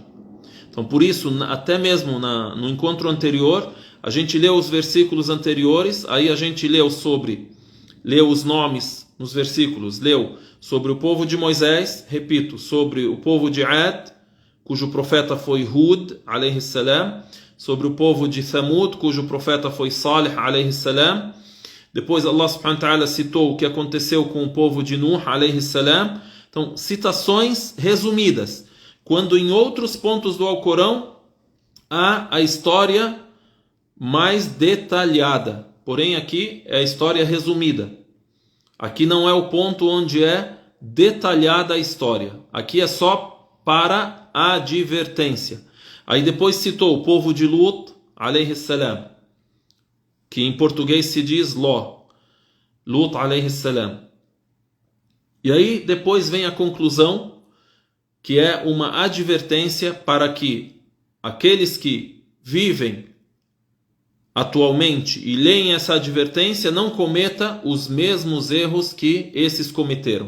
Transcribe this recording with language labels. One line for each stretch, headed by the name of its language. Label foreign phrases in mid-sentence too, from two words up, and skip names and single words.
Portuguese: Então, por isso, até mesmo no encontro anterior, a gente leu os versículos anteriores, aí a gente leu os nomes nos versículos, leu sobre o povo de Moisés, repito, sobre o povo de Ad, cujo profeta foi Hud,
Arabic: عليه السلام,
Portuguese: sobre o povo de Thamud, cujo profeta foi Salih,
Arabic: عليه السلام.
Portuguese: Depois Allah
Arabic: سبحانه وتعالى
Portuguese: citou o que aconteceu com o povo de Nuh,
Arabic: عليه السلام.
Portuguese: Então, citações resumidas, quando em outros pontos do Alcorão há a história mais detalhada. Porém, aqui é a história resumida. Aqui não é o ponto onde é detalhada a história. Aqui é só para a advertência. Aí depois citou o povo de Lut,
Arabic: عليه السلام,
Portuguese: que em português se diz Ló.
Arabic: Lut, عليه السلام.
Portuguese: E aí depois vem a conclusão, que é uma advertência para que aqueles que vivem atualmente e leem essa advertência não cometa os mesmos erros que esses cometeram.